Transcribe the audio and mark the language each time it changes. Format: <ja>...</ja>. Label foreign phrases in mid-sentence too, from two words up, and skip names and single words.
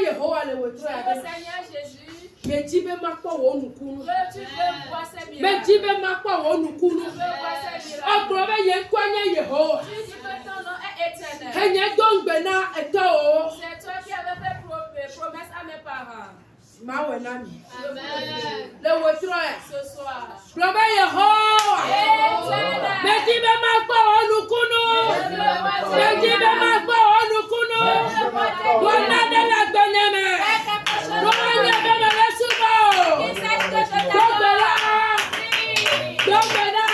<ee>Yehowa le wòtro ya Le be.</ee> <fr>Seigneur Jésus,</fr> <ee>Medzi be makpɔ wò nukunu.</ee> <fr>que tu veux voir ces miracles.</fr> <ee>Medzi be makpɔ wò nukunu.</ee> <fr>Tu veux voir ces miracles.</fr> <ee>Ɔgblɔ be yɛ ŋkɔe nye Yehowa.</ee> <fr>Tu dis que ton nom est éternel.</fr> <ee>Henye do ŋgbe na etɔwo.</ee> <fr>C'est toi qui avais fait promesse à mes parents.</fr> <ee>Mawɔ na mi. Amen. Le wòtro ya.</ee> <fr>Ce soir.</fr> <ee>Gblɔ be Yehowa.</ee> <fr>Éternel.</fr> <ee>Medzi be makpɔ wò nukunu. Medzi be makpɔ wò nukunu. Wɔna ɖe le gbenye me. Wɔnyɛ be me le subɔ. Dogbela. Dogbela.</ee>